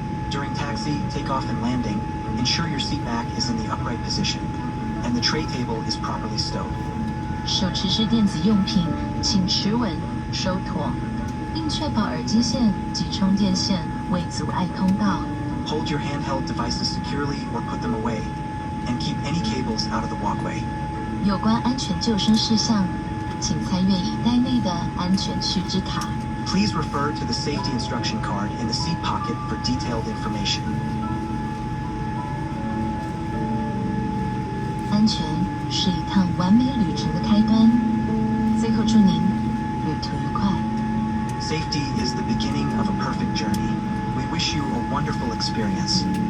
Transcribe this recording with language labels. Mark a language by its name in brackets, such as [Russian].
[English] During taxi, takeoff, and landing, ensure your seat back is in the upright position, and the tray table is properly stowed. [Chinese] 手持式电子用品，请持稳、收妥，并确保耳机线及充电线未阻碍通道。 [English] Hold your handheld devices securely or put them away, and keep any cables out of the walkway. [Chinese] 有关安全救生事项，请参阅椅袋内的安全须知卡。 [English] Please refer to the safety instruction card in the seat pocket for detailed information. [Chinese] 安全是一趟完美旅程的开端。最后祝您旅途愉快。 [English] Safety is the beginning of a perfect journey. We wish you a wonderful experience.